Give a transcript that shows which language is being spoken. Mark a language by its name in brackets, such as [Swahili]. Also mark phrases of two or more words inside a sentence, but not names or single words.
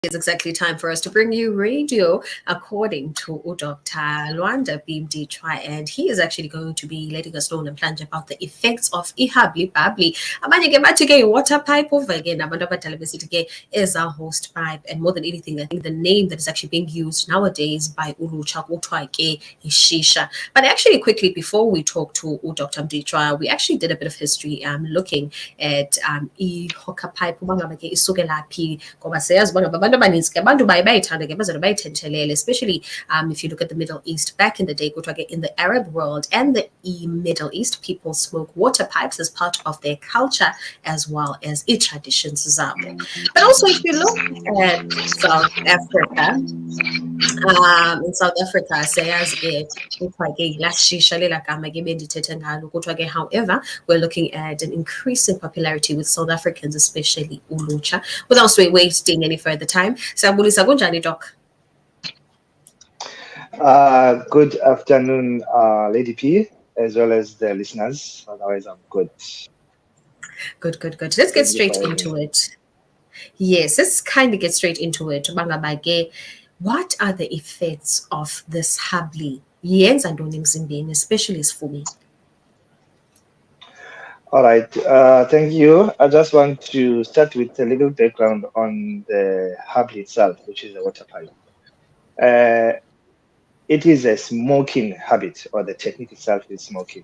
[English] It's exactly time for us to bring you radio according to Dr. Luanda BMDTSHWA, and he is actually going to be letting us know namhlanje about the effects of BUBBLY. [Xhosa] Abanye ke bathi ke [English] water pipe over again, [Xhosa] abantu abadala besithi ke [English] is a host pipe, and more than anything, I think the name that is actually being used nowadays by [Xhosa] ulutsha kuthiwa ke ishisha. [English] But actually, quickly before we talk to Dr. [Xhosa] BMDTSHWA, [English] we actually did a bit of history looking at i-hookah pipe [Xhosa] uba ngaba ke isukela phi, ngoba siyazi uba ngaba abantu abaninzi ke abantu baye bayithanda ke baze bayithethelele, [English] especially if you look at the Middle East back in the day, [Xhosa] kuthiwa ke [English] in the Arab world and the Middle East, people smoke water pipes as part of their culture as well as traditions zabo. But also, if you look at South Africa, in South Africa, [Xhosa] sayazi ke kuthiwa ke la shisha lela gama ke bendithethe ngalo, kuthiwa ke [English] however, we're looking at an increasing popularity with South Africans, especially ulutsha. Without wasting any further time, [Xhosa] siyabulisa kunjani doc? [English] Good afternoon, Lady P, as well as the listeners. Otherwise, I'm good. Good. Let's get straight into it. Yes, let's kind of get straight into it. Bangabage, what are the effects of this BUBBLY? [Xhosa] Yenza ntoni emzimbeni, [English] especially for me. All right, thank you. I just want to start with a little background on the BUBBLY itself, which is a water pipe. It is a smoking habit, or the technique itself is smoking.